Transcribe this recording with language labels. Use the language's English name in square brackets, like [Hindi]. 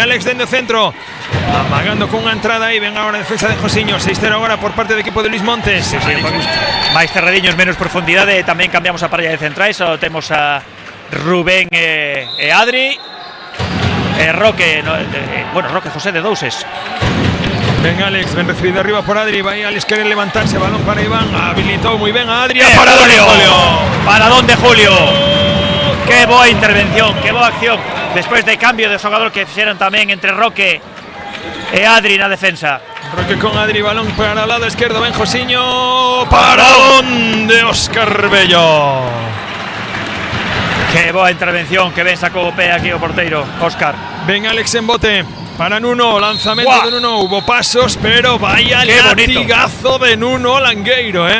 [Galician] Alex dentro centro, amagando con unha entrada aí. Ven agora a defensa de Josiño. 6-0 agora por parte do equipo de Luis Montes. máis cerradiños, menos profundidade. Tamén cambiamos a parella de centrais. Temos a Rubén e Adri. Roque, Roque José de Douses. Ven Alex, ven recibido arriba por Adri. [Spanish] Va Alex, quiere levantarse, [Galician] balón para Iván. [Spanish] Habilitó muy bien a Adri. Para Julio. Paradón de Julio. [Galician] Qué boa intervención, qué boa acción. Después de cambio de xogador que fixeron tamén entre Roque e Adri na defensa. Roque con Adri, balón [Spanish] para el lado izquierdo, [Galician] ven Josiño, parón de Óscar Bello. Que boa intervención, que ben sacou o pé aquí o porteiro, Óscar. Ven Alex en bote, para Nuno, lanzamento de Nuno, [Spanish] hubo pasos, pero vaya latigazo [Galician] de Nuno Langueiro,